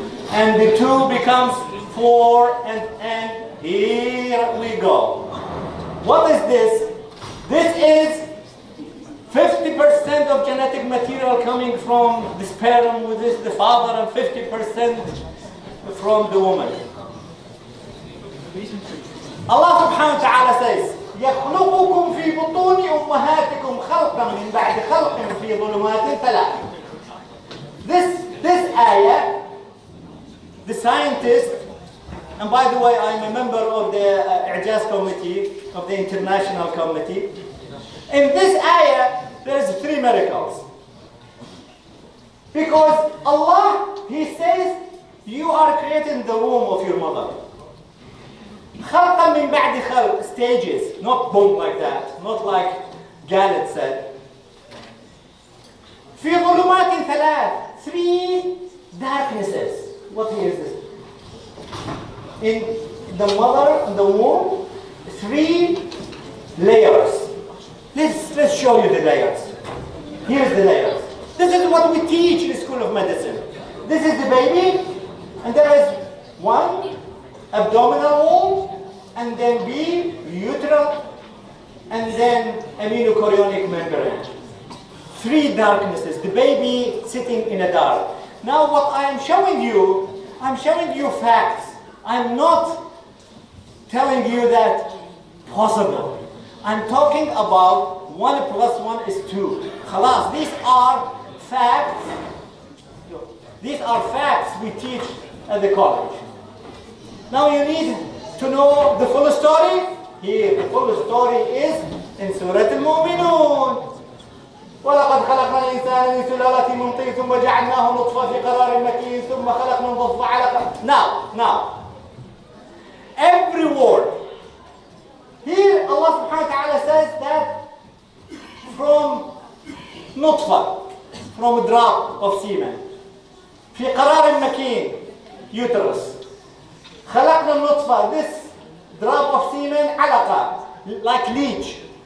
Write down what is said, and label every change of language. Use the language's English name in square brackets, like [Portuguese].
[English] And the 2 becomes 4, and here we go. What is this? This is 50% of genetic material coming from the sperm, which is the father, and 50% from the woman. Allah subhanahu wa ta'ala says, [Arabic] يخلقكم في بطون أمهاتكم خلقا من بعد خلق في ظلمات 3. [English] This ayah, the scientist, and by the way, I'm a member of the I'jaz committee, of the international committee. In this ayah, there's 3 miracles. Because Allah, He says, you are creating the womb of your mother. [Arabic] خلقا من بعد خلق, [English] stages, not boom like that, not like Galit said. [Arabic] في ظلمات [English] 3 darknesses. What is this? In the mother, in the womb, 3 layers. Let's show you the layers. Here's the layers. This is what we teach in the School of Medicine. This is the baby, and there is 1 abdominal wall, and then B, uteral, and then aminochorionic membrane. 3 darknesses. The baby sitting in a dark. Now what I am showing you, I'm showing you facts. I'm not telling you that possible. I'm talking about 1 plus 1 is 2. Khalas, these are facts. These are facts we teach at the college. Now you need to know the full story. Here, the full story is in Surah Al-Mu'minun. [Arabic] ولقد خلقنا الإنسان من سلالة من طين ثم جعلناه نطفة في قرار مكين ثم خلقنا النطفة علقة. [English] Now, every word. Here Allah subhanahu wa ta'ala says that from nutfa, from a drop of semen, [Arabic] في قرار مكين, [English] uterus. [Arabic] خلقنا النطفة, [English] this drop of semen, [Arabic] علقة, [English] like leech.